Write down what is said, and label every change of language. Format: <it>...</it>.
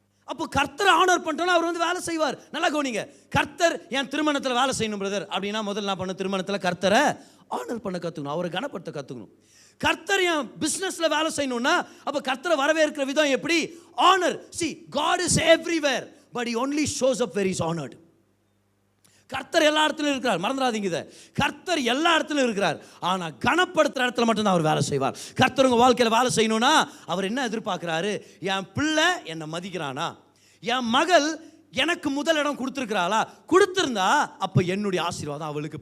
<ta>அப்போ கர்த்தரை ஆனர் பண்ணிட்டோன்னா அவர் வந்து வேலை செய்வார். நல்லா கவனிங்க, கர்த்தர் என் திருமணத்தில் வேலை செய்யணும் பிரதர் அப்படின்னா முதல்ல நான் பண்ண திருமணத்தில் கர்த்தரை ஆனர் பண்ண கற்றுக்கணும், அவரை கனப்படுத்த கற்றுக்கணும். கர்த்தர் என் பிஸ்னஸ்ல வேலை செய்யணும்னா அப்போ கர்த்தரை வரவேற்கிற விதம் எப்படி?</ta> <en>Honour. See, God is everywhere but he only shows up where he is honored.</en> <ta>கர்த்தர் எல்லா இடத்துலையும் இருக்கிறார், மறந்துடாதீங்க இதை. கர்த்தர் எல்லா இடத்துலையும் இருக்கிறார், ஆனால் கனப்படுத்துகிற இடத்துல மட்டும்தான் அவர் வேலை செய்வார். கர்த்தர் உங்கள் வாழ்க்கையில் வேலை செய்யணும்னா அவர் என்ன எதிர்பார்க்குறாரு? என் பிள்ளை என்னை மதிக்கிறானா, என் மகள் எனக்கு முதல் இடம் கொடுத்துருக்கிறாளா? கொடுத்துருந்தா அப்ப என்னுடைய ஆசீர்வாதம் அவளுக்கு.</ta>